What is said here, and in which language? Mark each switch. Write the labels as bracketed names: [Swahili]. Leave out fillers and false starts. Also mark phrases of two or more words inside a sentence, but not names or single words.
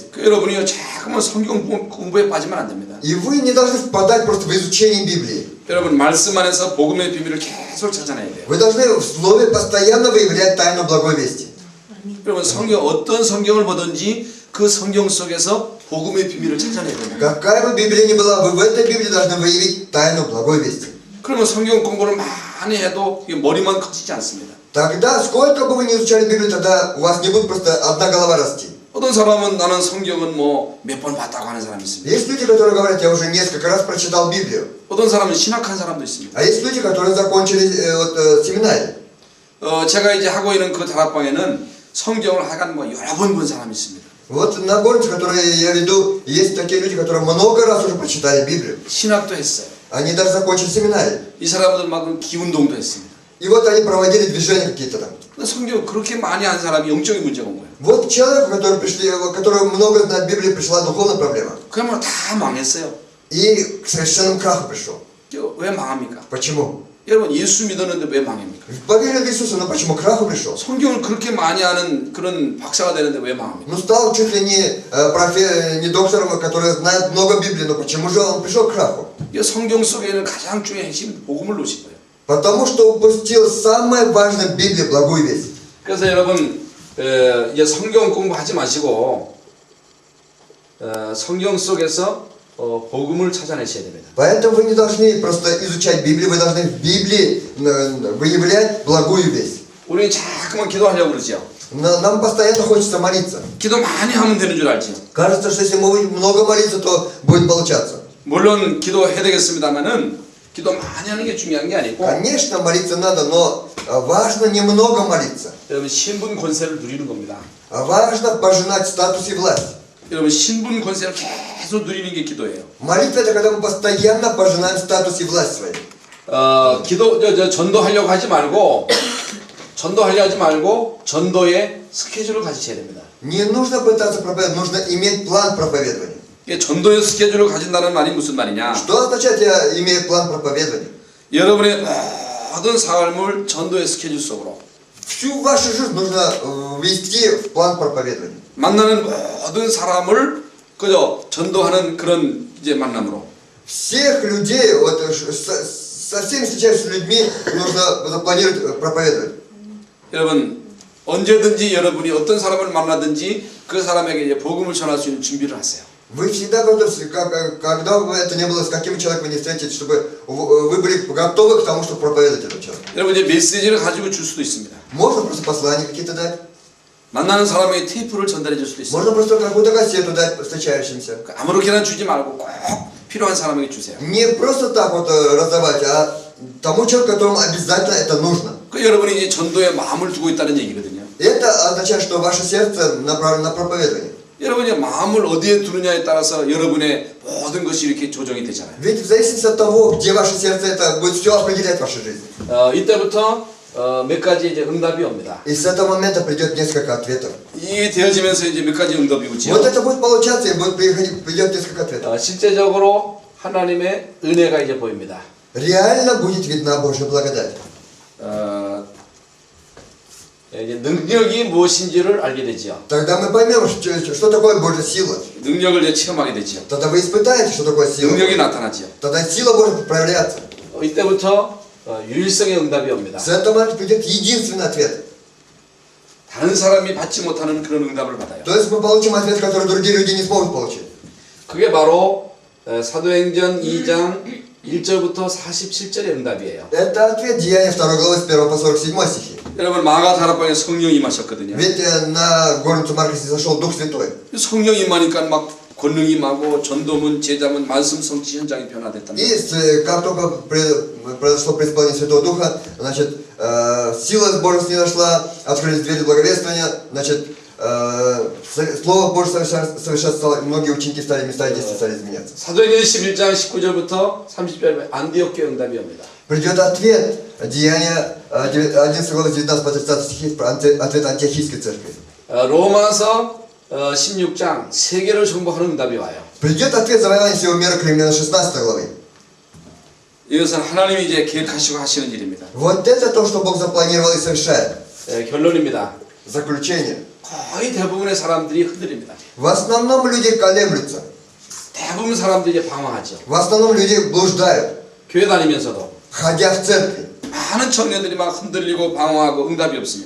[Korean] 여러분이요 자꾸만 성경 공부에 빠지면 안 됩니다. [Russian] И вы не должны впадать просто в изучение Библии. [Korean] 여러분 말씀 안에서 복음의 비밀을 계속 찾아내야 돼요. [Russian] Вы должны в слове постоянно выявлять тайну благой вести. [Korean] 여러분 성경 어떤 성경을 보든지 그 성경 속에서 복음의 비밀을 찾아내야 됩니다. [Russian] Какая бы Библия ни была, вы в этой Библии должны выявить тайну благой вести. [Korean] 그러면 성경 공부를 많이 해도 이게 머리만 커지지 않습니다. [Russian] Тогда, сколько бы вы ни изучали Библию, тогда у вас не будет просто одна голова расти. [Korean] 어떤 사람은 나는 성경은 뭐 몇 번 봤다고 하는 사람이 있습니다. [Russian] Есть люди, которые говорят, я уже несколько раз прочитал Библию. [Korean] 어떤 사람은 신학한 사람도 있습니다. [Russian] А есть люди, которые закончили семинарий. [Korean] 제가 이제 하고 있는 그 다락방에는 성경을 하여간 뭐 여러 번 본 사람이 있습니다. [Russian] Вот на горнице, которые я веду, есть такие люди, которые много раз уже прочитали Библию. [Korean] 신학도 했어요. [Russian] Они даже закончили семинарий. [Korean] 이 사람들 막 기운동도 했습니다. [Russian] И вот они проводили движения какие-то там. [Korean] 근데 성경 그렇게 많이 한 사람이 영적인 문제가 온 거예요. [Russian] Вот человеку, который много знает Библии, пришла духовная проблема. [Korean] 그야말로 다 망했어요. [Russian] И к совершенному краху пришел. [Korean] 왜 망합니까? [Russian] Почему? [Korean] 여러분 예수 믿었는데 왜 망합니까? [Russian] Поверил в Иисуса, но почему к краху пришел? [Korean] 성경을 그렇게 많이 아는 그런 박사가 되는데 왜 망합니까? [Russian] Ну стал чуть ли не доктором, который знает много Библии, но почему же он пришел к краху? [Korean] 이 성경 속에는 가장 중요한 핵심 복음을 놓으신 거예요. [Russian] Потому что упустил самое важное в Библии, благую весть. [Korean] 그래서 여러분 이제 성경 공부하지 마시고 성경 속에서 복음을 찾아내셔야 됩니다. [Russian] Поэтому вы не должны просто изучать Библию, вы должны в Библии выявлять благую весть. [Korean] 우리는 자꾸만 기도하려고 그러죠. [Russian] Нам постоянно хочется молиться. [Korean] 기도 많이 하면 되는 줄 알죠. [Russian] Кажется, что если мы будем много молиться, то будет получаться. [Korean] 물론 기도해야 되겠습니다만은 기도 많이 하는 게 중요한 게 아니고 [Russian] Конечно, молиться надо, но важно немного молиться. [Korean] 여러분 신분 권세를 누리는 겁니다. [Russian] Важно пожинать статус и власть. [Korean] 여러분 신분 권세를 계속 누리는 게 기도예요. [Russian] Молитва — это когда мы постоянно пожинаем статус и власть свою. [Korean] 전도하려고 하지 말고 전도의 스케줄을 가지셔야 됩니다. [Russian] Не нужно пытаться проповедовать, нужно иметь план проповедования. [Korean] 이게 전도의 스케줄을 가진다는 말이 무슨 말이냐? [Russian] Что означает я имею план проповедования? [Korean] 여러분의 모든 삶을 전도의 스케줄 속으로 [Russian] Всю вашу жизнь нужно ввести в план проповедования. [Korean] 만나는 모든 사람을 그저 전도하는 그런 이제 만남으로 [Russian] Всех людей, вот, со всеми встречающимися людьми нужно запланировать проповедовать. [Korean] 여러분 언제든지 여러분이 어떤 사람을 만나든지 그 사람에게 이제 복음을 전할 수 있는 준비를 하세요. [Russian] Вы всегда готовы, когда бы это ни было, с каким человеком вы не встретитесь, чтобы вы были готовы к тому, чтобы проповедовать этому человеку. [Korean] 여러분 이제 메시지를 가지고 줄 수도 있습니다. [Russian] Можно просто послания какие-то дать. [Korean] 만나는 사람에게 테이프를 전달해 줄 수도 있어요. [Russian] Можно просто какую-то кассету дать встречающимся. [Korean] 아무렇게나 주지 말고 꼭 필요한 사람에게 주세요. [Russian] Не просто так вот раздавать, а тому человеку, которому обязательно это нужно. [Korean] 그 여러분이 이제 전도에 마음을 두고 있다는 얘기거든요. [Russian] Это означает, что ваше сердце направлено на проповедование. [Korean] 여러분이 마음을 어디에 두느냐에 따라서 여러분의 모든 것이 이렇게 조정이 되잖아요. [Russian] Ведь в зависимости от того, где ваше сердце, это будет все определять вашу жизнь. [Korean] 이때부터 몇 가지 이제 응답이 옵니다. [Russian] И с этого момента придет несколько ответов. [Korean] 이게 되어지면서 이제 몇 가지 응답이 오죠. [Russian] Вот это будет получаться, и придет несколько ответов. [Korean] 실제적으로 하나님의 은혜가 이제 보입니다. [Russian] Реально будет видна Божья благодать. [Korean] 이제 능력이 무엇인지를 알게 되죠. [Russian] Тогда мы поймем, что такое Божья сила. [Korean] 능력을 이제 체험하게 되죠. [Russian] Тогда вы испытаете, что такое сила. [Korean] 능력이 나타나죠. [Russian] Тогда сила Божья будет проявляться. [Korean] 이때부터 유일성의 응답이 옵니다. [Russian] С этого момента придет единственный ответ. [Korean] 다른 사람이 받지 못하는 그런 응답을 받아요. [Russian] То есть мы получим ответ, который другие люди не смогут получить. [Korean] 그게 바로 사도행전 2장 1절부터 47절의 응답이에요. [Russian] Это ответ Деяния 2 главы с 1 по 47 стихи. [Korean] 여러분 마가 다락방에 성령이 임하셨거든요. [Russian] Ведь на горницу Марка зашел Дух Святой. [Korean] 성령이 임하니까 막 권능이 임하고 전도문, 제자문, 말씀 성취 현장이 변화됐단 [Russian] И [Korean] 말이에요. [Russian] как только произошло преисполнение Святого Духа, значит, сила Божья снизошла, открылись двери благовествования, значит, Слово Божье совершенствовало, многие ученики стали, места и действия стали изменяться. [Korean] 사도행전 11장 19절부터 30절 안디옥 교회 응답이 옵니다. [Russian] Придет ответ, Деяния 11 глава 19 по 30 стихи, ответ Антиохийской церкви. [Korean] 로마서 16장 세계를 정복하는 응답이 와요. [Russian] Придет ответ завоевания всего мира к Римлянам 16 главы. [Korean] 이것은 하나님이 이제 계획하시고 하시는 일입니다. [Russian] Вот это то, что Бог запланировал и совершает. [Korean] 결론입니다. [Russian] Заключение. [Korean] 거의 대부분의 사람들이 흔들립니다. [Russian] В основном люди колеблются. [Korean] 대부분 사람들이 이제 방황하죠. [Russian] В основном люди блуждают, [Korean] 교회 다니면서도 [Russian] ходя в церкви. [Korean] 많은 청년들이 막 흔들리고 방황하고 응답이 없습니다.